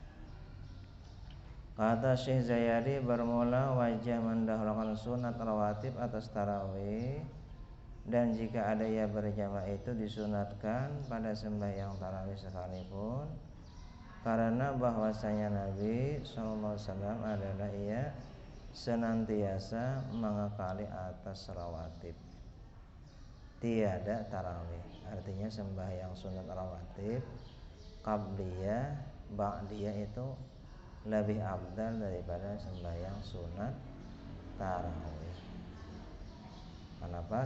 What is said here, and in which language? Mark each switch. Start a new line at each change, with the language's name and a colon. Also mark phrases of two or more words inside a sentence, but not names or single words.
Malay: Kata Syekh Zayadi, bermula wajah mendahulukan sunat rawatib atas tarawih, dan jika ada ia berjamaah itu disunatkan pada sembahyang tarawih sekalipun, karena bahwasanya Nabi SAW adalah ia senantiasa mengekali atas rawatib, tiada tarawih.
Indonesian: Artinya sembahyang sunat rawatib qabliyah ba'diyah itu lebih afdal daripada sembahyang sunat tarawih. Kenapa?